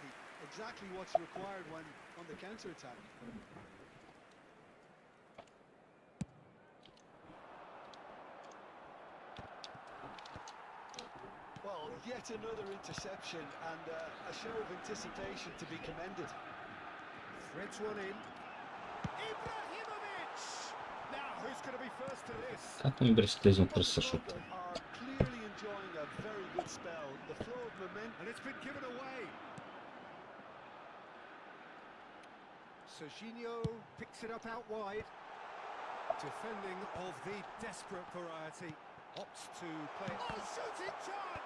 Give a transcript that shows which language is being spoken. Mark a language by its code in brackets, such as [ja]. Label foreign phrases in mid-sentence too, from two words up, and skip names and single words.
[en] Exactly what's required when on the counter-attack. Well, yet another interception and a show of anticipation to be commended. Threads one in. Ibrahimovic! Now, who's going to be first to this? [sr] Kako mi bre skliznu prsa šuta. [en] Are clearly enjoying a very good spell. The flow of momentum. And it's been given away. Serginho picks it up out wide. Defending of the desperate variety. Opts to play. Oh, shooting chance!